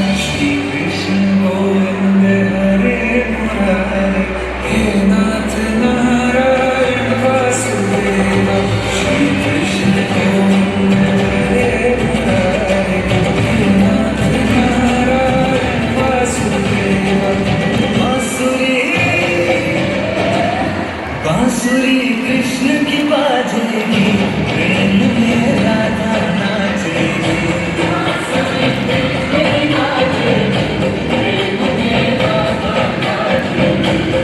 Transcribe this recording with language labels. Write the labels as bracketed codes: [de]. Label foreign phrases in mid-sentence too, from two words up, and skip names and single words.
[sa] श्री कृष्ण गोविंद हरे मुरारे, हे नाथ नारायण वासुदेव। श्री कृष्ण गोविंद हरे मुरारे, हे नाथ नारायण वासुदेव। [hi] बांसुरी कृष्ण की बाजेगी, प्रेम में राधा नाचेगी। बांसुरी कृष्ण की बाजेगी, प्रेम में राधा नाचेगी।